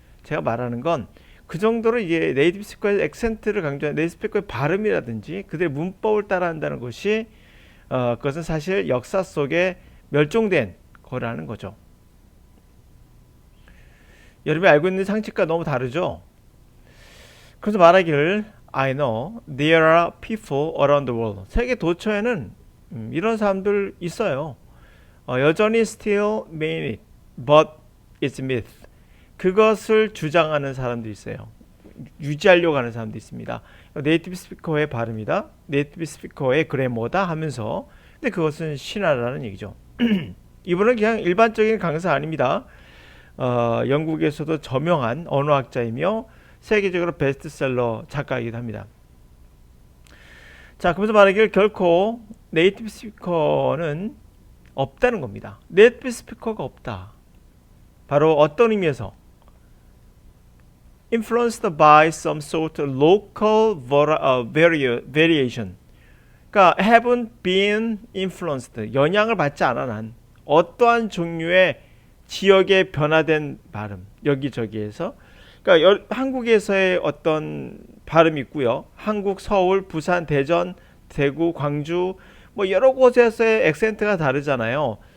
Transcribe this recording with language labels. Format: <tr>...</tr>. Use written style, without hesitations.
<ko>제가 말하는 건 그 정도로 이게 네이티브 스피커의 액센트를 강조하는 네이티브 스피커의 발음이라든지 그들의 문법을 따라한다는 것이 그것은 사실 역사 속에 멸종된 거라는 거죠. 여러분이 알고 있는 상식과 너무 다르죠? 그래서 말하기를</ko> <en>I know there are people around the world.</en> <ko>세계 도처에는 이런 사람들 있어요. 여전히</ko> <en>still mean it, but it's myth.</en> <ko>그것을 주장하는 사람도 있어요. 유지하려고 하는 사람도 있습니다. 네이티브 스피커의 발음이다, 네이티브 스피커의 그래머다 하면서 근데 그것은 신화라는 얘기죠. 이분은 그냥 일반적인 강사 아닙니다. 영국에서도 저명한 언어학자이며 세계적으로 베스트셀러 작가이기도 합니다. 자, 그러면서 말하기를 결코 네이티브 스피커는 없다는 겁니다. 네이티브 스피커가 없다. 바로 어떤 의미에서?</ko> <en>Influenced by some sort of local variation.</en> <ko>그러니까</ko> <en>haven't been influenced.</en> <ko>영향을 받지 않아 난. 어떠한 종류의 지역의 변화된 발음. 여기저기에서. 그러니까 한국에서의 어떤 발음이 있고요. 한국, 서울, 부산, 대전, 대구, 광주 뭐 여러 곳에서의 액센트가 다르잖아요.</ko>